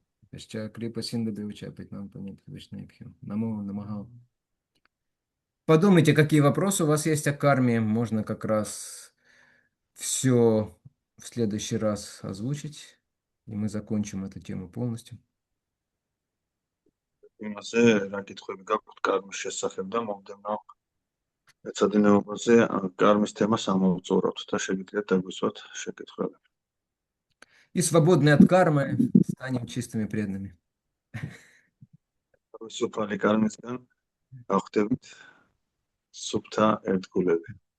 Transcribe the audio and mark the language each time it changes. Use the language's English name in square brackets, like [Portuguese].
[Russian] Пашча Крипа Синда Девача Питнам Панит Вишнайбхю. Намо Намахал. Подумайте, какие вопросы у вас есть о карме. Можно как раз все в следующий раз озвучить, и мы закончим эту тему полностью. [Georgian] იმაზე რა კითხვები გაქვთ კარმის შესახებ და მომდევნო ეცადინეობაზე კარმის თემას ამოვწურავთ და შეგიძლიათ დაგვისვათ შეკითხვები. [Russian] И свободные от кармы станем чистыми преданными. [Georgian] სუფალი კარმისგან გავხდებით სუფთა ერთგულები.